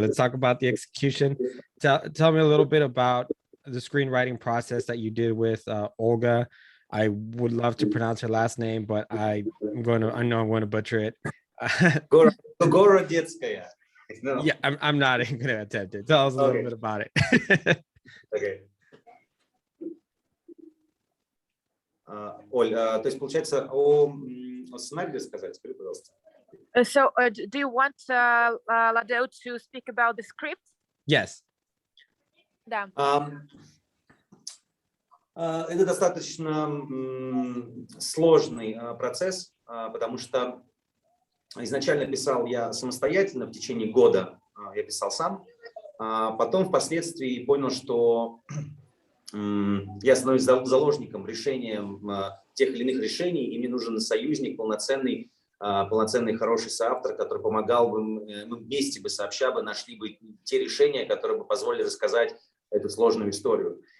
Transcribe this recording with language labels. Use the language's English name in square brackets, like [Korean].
[English] Let's talk about The Execution. Tell me a little bit about the screenwriting process that you did with Olga. I would love to pronounce her last name, but I know I'm going to butcher it. Gorodetskaya. No. Yeah, I'm not even going to attempt it. Tell us a little bit about it. Okay. [Russian] Оль, то есть получается о сценарии рассказать? Скажи, пожалуйста. [English] So, do you want Lado to speak about the script? Yes. [Russian] Да. Это достаточно сложный процесс, потому что изначально писал я самостоятельно, в течение года я писал сам, потом впоследствии понял, что я становлюсь заложником решением тех или иных решений, и мне нужен союзник, полноценный хороший соавтор, который помогал бы, мы вместе бы сообща бы нашли бы те решения, которые бы позволили рассказать эту сложную историю.